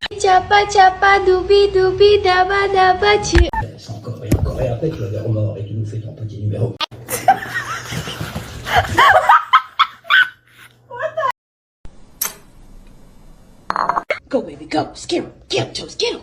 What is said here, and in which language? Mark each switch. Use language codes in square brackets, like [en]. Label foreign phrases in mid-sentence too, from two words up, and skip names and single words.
[fr] chapa chapa doubi doubi daba daba choo. Encore et encore, et après tu vas vers remords et tu nous fais ton petit numéro. [en] Go baby go, scare him, get him, Toes, get him.